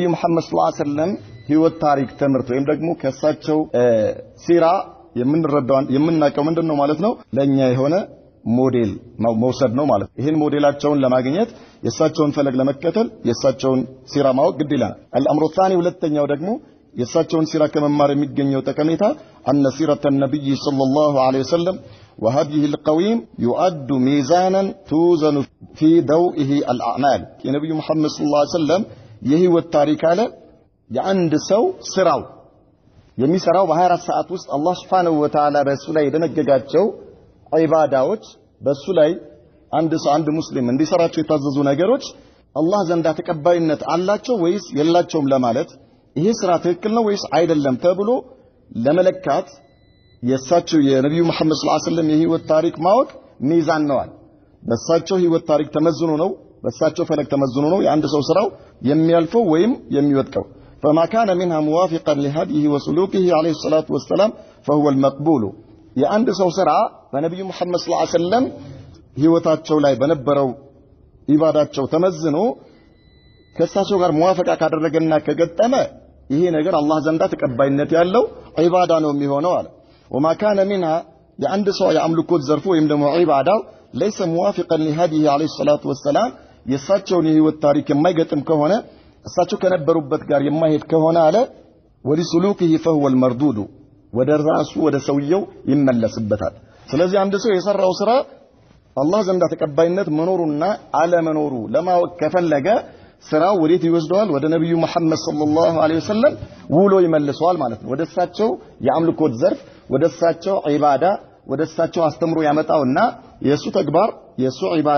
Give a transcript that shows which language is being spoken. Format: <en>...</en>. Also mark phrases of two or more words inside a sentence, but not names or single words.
<am>መሐመድ</am> <ar>صلى الله عليه وسلم</ar> <am>ህይወት ታሪክ ትምህርት ወይም ደግሞ ከሳቸው ሲራ የምንረዳው የምናቀው ምንድነው ማለት ነው ለኛ የሆነ ሞዴል መውሰድ ነው ማለት ይሄን ሞዴላቸውን ለማግኘት የሳቸውን ፈለግ ለመከተል የሳቸውን ሲራ ማወቅ ግድ ይላል</am> <ar>الأمر الثاني</ar> <am>ሁለተኛው ደግሞ የሳቸውን ሲራ ከመማር የሚገኘው ጠቀሜታ</am> <ar>أن سيرة النبي صلى الله عليه وسلم وهديه القويم يؤد ميزانا توزن في ضوئه الأعمال</ar> <am>የነብዩ መሐመድ</am> <ar>صلى الله عليه وسلم</ar> <am>የህይወት ታሪክ አለ የአንድ ሰው ስራው የሚሰራው በ24 ሰዓት ውስጥ አላህ</am> <ar>سبحانه وتعالى</ar> <am>በሱ ላይ የደነገጋቸው ዒባዳዎች በሱ ላይ አንድ ሙስሊም እንዲሰራቸው የታዘዙ ነገሮች አላህ ዘንዳ ተቀባይነት አላቸው ወይስ የላቸውም ለማለት ይሄ ስራ ትክክል ነው ወይስ አይደለም ተብሎ ለመለካት የሳቸው የነብዩ መሐመድ</am> <ar>صلى الله عليه وسلم</ar> <am>የህይወት ታሪክ ማወቅ ሚዛን ነው በሳቸው ህይወት ታሪክ ተመዝኖ ነው በሳቸው ፈለግ ተመዝኖ ነው የአንድ ሰው ስራው የሚያልፈው ወይም የሚወድቀው</am> <ar>فما كان منها موافقا لهديه وسلوكه عليه الصلاة والسلام فهو المقبول</ar> <am>የአንድ ሰው ስራ በነብዩ መሐመድ</am> <ar>صلى الله عليه وسلم</ar> <am>ህይወታቸው ላይ በነበረው ኢባዳቸው ተመዝኖ ከሳቸው ጋር ሙዋፈቃ ካደረገና ከገጠመ ይሄ ነገር አላህ ዘንዳ ተቀባይነት ያለው ኢባዳ ነው የሚሆነው አለ</am> <ar>وما كان منها</ar> <am>የአንድ ሰው የአምልኮት ዘርፉ ወይም ደግሞ ኢባዳው</am> <ar>ليس موافقا لهديه عليه الصلاة والسلام</ar> <am>የሳቸውን የህይወት ታሪክ የማይገጥም ከሆነ እሳቸው ከነበሩበት ጋር የማይሄድ ከሆነ አለ</am> <ar>ولسلوكه فهو المردود</ar> <am>ወደ ራሱ ወደ ሰውየው ይመለስበታል ስለዚህ አንድ ሰው የሰራው ስራ አላህ ዘንዳ ተቀባይነት መኖሩና አለመኖሩ ለማወቅ ከፈለገ ስራው ወዴት ይወስደዋል ወደ ነብዩ መሐመድ</am> <ar>صلى الله عليه وسلم</ar> <am>ውሎ ይመልሰዋል ማለት ነው ወደሳቸው የአምልኮት ዘርፍ ወደሳቸው ዒባዳ ወደሳቸው አስተምሮ ያመጣውና የሱ ተግባር የሱ ዒባዳ</am>